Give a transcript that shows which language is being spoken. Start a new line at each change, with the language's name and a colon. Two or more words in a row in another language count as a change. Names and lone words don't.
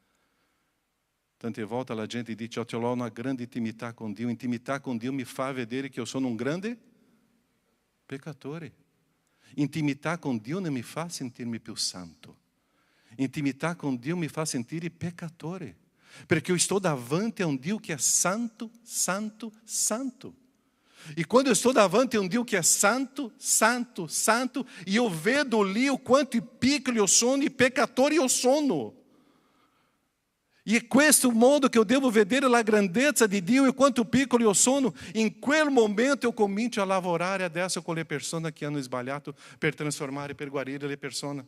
Italian: Tante volte la gente dice, eu ho una grande intimità con Dio. Intimità con Dio mi fa vedere che io sono un grande peccatore. Intimità con Dio non mi fa sentirmi più santo. Intimità con Dio mi fa sentire peccatore.
Portuguese: Perché eu estou davanti a um Dio que é santo, santo, santo. E quando eu estou davanti a um Dio que é santo, santo, santo, e eu vedo ali o quanto
Italian: piccolo eu sono e peccatore eu sono. E questo modo che eu devo vedere la grandezza di Dio e quanto piccolo eu sono, in quel momento eu comincio a lavorare adesso con le persone che hanno sbagliato per trasformare, per guarire le persone.